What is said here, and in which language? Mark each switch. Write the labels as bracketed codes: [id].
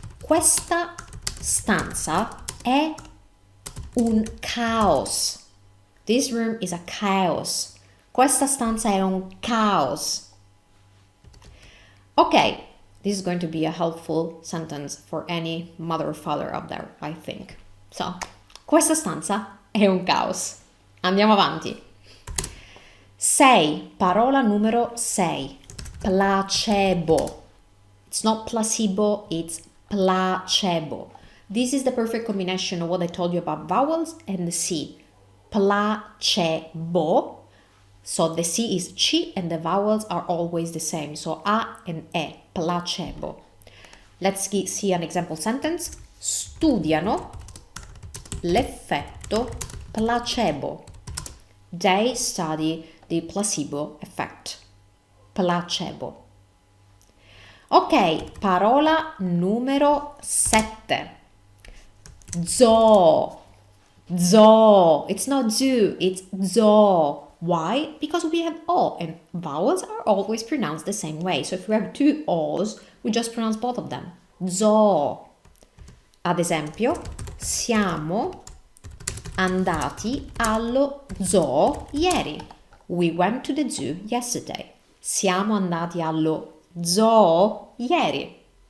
[it] Questa stanza è un caos. [en] This room is a chaos. [it] Questa stanza è un caos. [en] Okay, this is going to be a helpful sentence for any mother or father out there, I think. [it] So, questa stanza è un caos. Andiamo avanti. 6, parola numero 6. Placebo. [en] It's not placebo, it's placebo. This is the perfect combination of what I told you about vowels and the C. Placebo. So the C is C and the vowels are always the same. So A and E. Placebo. Let's see an example sentence. [it] Studiano l'effetto placebo. [en] They study the placebo effect. [it] Placebo. Ok, parola numero 7. Zoo. Zoo. [en] It's not zoo, it's zoo. Why? Because we have O, and vowels are always pronounced the same way. So if we have 2 O's, we just pronounce both of them. Zoo. [it] Ad esempio, siamo andati allo zoo ieri. [en] We went to the zoo yesterday. [it] Siamo andati allo zoo ieri.